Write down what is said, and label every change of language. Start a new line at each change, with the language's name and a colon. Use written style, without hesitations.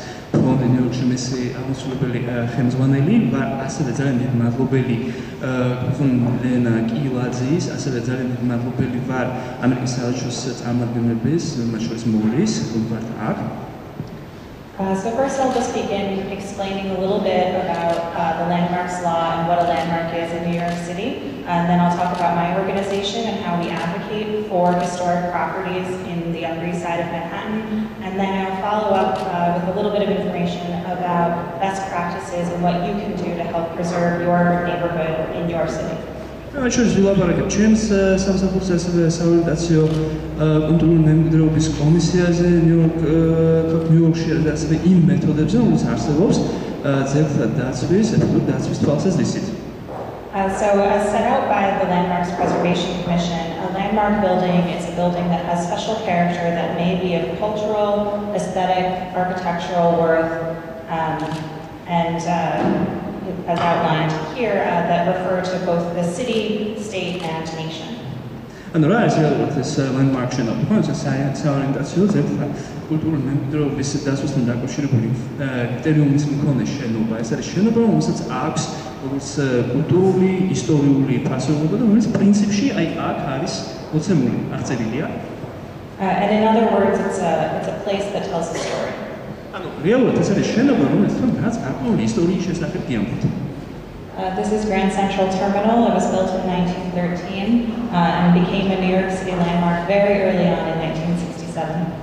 Georgian: ფონდი ნიუ-იორკში მისი აღმასრულებელი ხელმძღვანელი ვარ, ასევე ძალიან დიდი მადლობელი ლენა კილაძის, ასევე ძალიან დიდი მადლობელი ვარ ამერიკის საელჩოს წარმომადგენლების, მათ შორის მორის, რომ ვართ აქ.
English: So first I'll just begin explaining a little bit about the landmarks law and what a landmark is in New York City. And then I'll talk about my organization and how we advocate for historic properties in the Upper East Side of Manhattan. And then I'll follow up with a little bit of information about best practices and what you can do to help preserve your neighborhood in your city.
Georgian: Მათ შორის ვილაპარაკებ ჩემს სამსახურს, ასევე საორიენტაციო კონტროლული მემკვიდრეობის კომისიაზე ნიუ-იორკში, ასევე იმ მეთოდებზე, რომელიც არსებობს ძეგლთა დაცვის, ეფექტური დაცვის თვალსაზრისით.
English: So as set out by the Landmarks Preservation Commission, a landmark building is a building that has special character that may be of cultural, aesthetic, architectural worth, and as outlined here, that refer to both the city, state, and nation.
Georgian: And რა არის რეალურად ეს landmark შენობა? ხო, საორიენტაციო ძეგლთა კულტურული მემკვიდრეობის დაცვასთან დაკავშირებული კრიტერიუმის მქონე შენობა. ეს არის შენობა, რომელსაც აქვს როგორც კულტურული, ისტორიული ფასეულობა და რომელიც პრინციპში აი აქ არის მოცემული, აღწერილია.
English: And in other words, it's a place that tells a story.
Georgian: რეალურად ეს არის შენობა, რომელიც რაც გარკვეული ისტორიის შესახებ გიამბობთ.
English: This is Grand Central Terminal. It was built in 1913 and became a New York City landmark very early on in 1967.